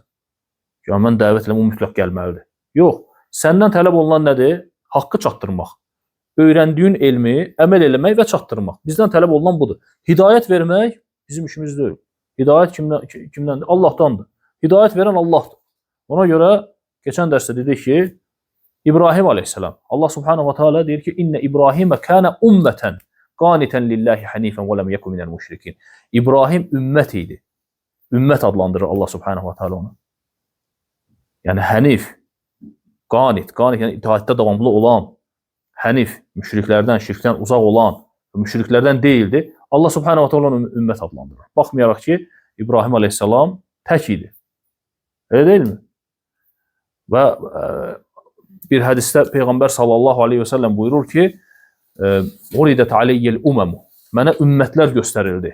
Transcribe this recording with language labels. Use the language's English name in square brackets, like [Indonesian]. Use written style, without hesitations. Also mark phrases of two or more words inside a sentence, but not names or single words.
[Azerbaijani] Yəni, mən dəvət eləmə, o mütləq gəlməlidir. Yox, səndən tələb olunan nədir? Haqqı çatdırmaq. Öyrəndiyin elmi əməl eləmək və çatdırmaq. Bizdən tələb olunan budur. Hidayət vermək bizim işimiz deyil. Hidayət kimdəndir? Allahdandır. Hidayət verən Allahdır. Ona görə keçən dərsdə dedik ki, İbrahim aleyhisselam, Allah [Arabic] سبحانه وتعالى [Azerbaijani] deyir ki, [Arabic] إن إبراهيم كان أمة قانتا لله حنيفا ولم يك من المشركين. [Azerbaijani] İbrahim ümmət idi. Ümmət adlandırır Allah [Arabic] سبحانه وتعالى [Azerbaijani] onu. Yəni hənif, qanit yəni itaətdə davamlı olan, hənif, müşriklərdən, şirkdən uzaq olan, müşriklərdən deyildi. Allah [Arabic] سبحانه وتعالى [Azerbaijani] onu ümmət adlandırır. Baxmayaraq ki, İbrahim aleyhissalam tək idi. Elə deyilmi? Və bir hədisdə Peyğəmbər [Arabic] صلى الله عليه وسلم [Azerbaijani] buyurur ki, [Arabic] "عرضت علي الأمم." [Azerbaijani] Mənə ümmətlər göstərildi.